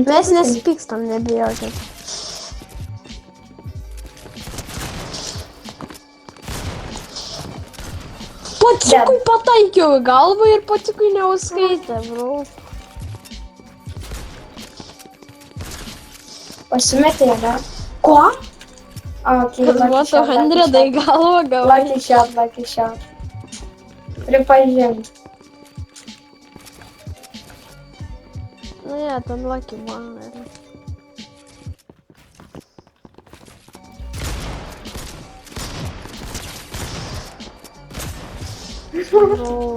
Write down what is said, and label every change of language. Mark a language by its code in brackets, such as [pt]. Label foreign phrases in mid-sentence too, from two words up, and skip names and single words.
[lt] Mes nesipykstam, nebijokit. Pacikui pataikiau į galvą ir pacikui neuskaitė, bro. Pasimetė, ne? Ko? [en] Okay, What the [lt] 100 į galvą gavai. [en] Lucky shot. Pripažink. [lt] Nu, ja, ten [en] lucky man. [lt] Bro.